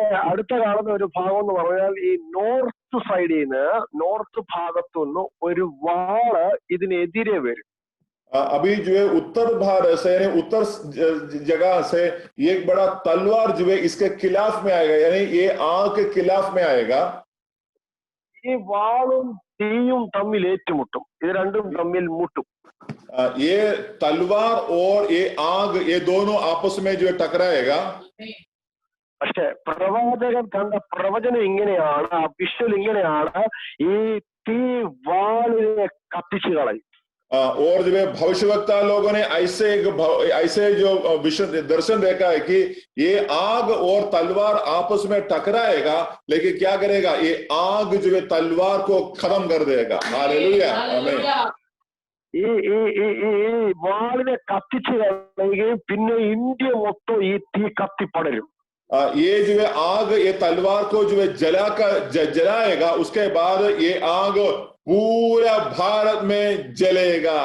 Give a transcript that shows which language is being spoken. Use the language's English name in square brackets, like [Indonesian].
[Malayalam] അടുത്ത കാണുന്ന ഒരു ഭാഗം എന്ന് പറഞ്ഞാൽ ഈ നോർത്ത് സൈഡിൽ നിന്ന്, നോർത്ത് ഭാഗത്തുനിന്ന് ഒരു വാള് ഇതിനെതിരെ വരും. [Hindi] अभी जो है उत्तर भारत से यानी उत्तर जगह से एक बड़ा तलवार जो है इसके खिलाफ में आएगा, यानी ये आग के खिलाफ में आएगा। [Malayalam] ഈ വാളും തീയും തമ്മിൽ ഏറ്റുമുട്ടും. ഇത് രണ്ടും തമ്മിൽ മുട്ടും. [Hindi] ये तलवार और ये आग, ये दोनों आपस में जो है टकराएगा। [Malayalam] പക്ഷെ പ്രവാചകൻ കണ്ട പ്രവചനം ഇങ്ങനെയാണ്, ആ വിഷ്വൽ ഇങ്ങനെയാണ്. ഈ തീ വാളിനെ കത്തിച്ചു കളയും. [Hindi] और जो है भविष्यवक्ता लोगों ने ऐसे जो विषय दर्शन देखा है कि ये आग और तलवार आपस में टकराएगा, लेकिन क्या करेगा, ये आग जो है तलवार को खत्म कर देगा। हालेलुया, आमीन। [Malayalam] ഈ വാളിനെ കത്തിച്ചു കളയുകയും പിന്നെ ഇന്ത്യ മൊത്തം ഈ തീ കത്തിപ്പടരും. [Hindi] ये जो है आग, ये तलवार को जो है जलाएगा, उसके बाद ये आग पूरा भारत में जलेगा।